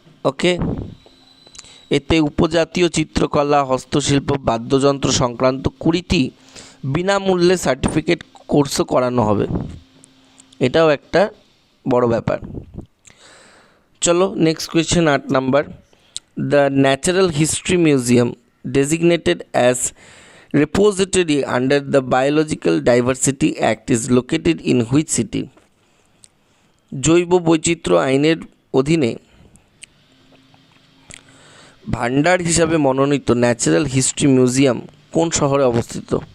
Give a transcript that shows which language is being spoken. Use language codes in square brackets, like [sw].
[bn] ওকে, এতে উপজাতীয় চিত্রকলা, হস্তশিল্প, বাদ্যযন্ত্র সংক্রান্ত 20টি বিনামূল্যে সার্টিফিকেট কোর্সও করানো হবে, এটাও একটা বড় ব্যাপার। চলো next question 8 number. [en] The natural history museum designated as repository under the Biological Diversity Act is located in which city? [bn] জৈব বৈচিত্র্য আইনের অধীনে ভান্ডার হিসাবে মনোনীত ন্যাচারাল হিস্ট্রি মিউজিয়াম কোন শহরে অবস্থিত?